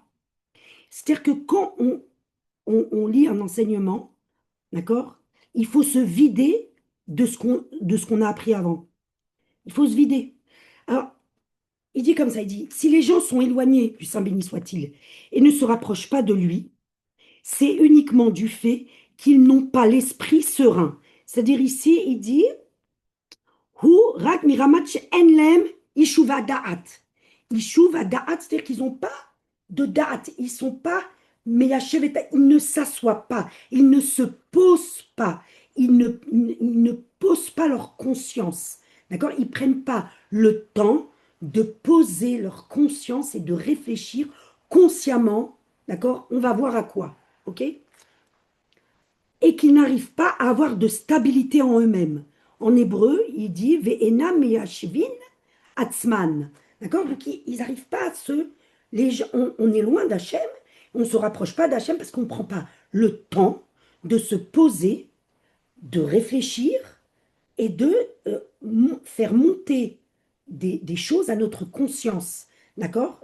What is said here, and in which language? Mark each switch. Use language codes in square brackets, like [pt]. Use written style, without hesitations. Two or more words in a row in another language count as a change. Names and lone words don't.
[fr] C'est-à-dire que quand on lit un enseignement, d'accord, il faut se vider de ce qu'on a appris avant. Il faut se vider. Alors, il dit comme ça, il dit, si les gens sont éloignés du Saint béni soit-il et ne se rapprochent pas de lui, c'est uniquement du fait qu'ils n'ont pas l'esprit serein. C'est-à-dire ici, il dit, [he] הוא רק מחמת אין להם ישוב הדעת. ישוב הדעת, [fr] c'est-à-dire qu'ils n'ont pas de da'at, ils sont pas, mais ils ne s'assoient pas, ils ne se posent pas, ils ne posent pas leur conscience. D'accord? Ils ne prennent pas le temps de poser leur conscience et de réfléchir consciemment. D'accord? On va voir à quoi. OK? Et qu'ils n'arrivent pas à avoir de stabilité en eux-mêmes. En hébreu, il dit [he] ואינם מיישבין עצמן. [fr] D'accord? Donc, ils n'arrivent pas à se. On est loin d'Hachem, on ne se rapproche pas d'Hachem parce qu'on ne prend pas le temps de se poser de réfléchir et de faire monter des choses à notre conscience, d'accord?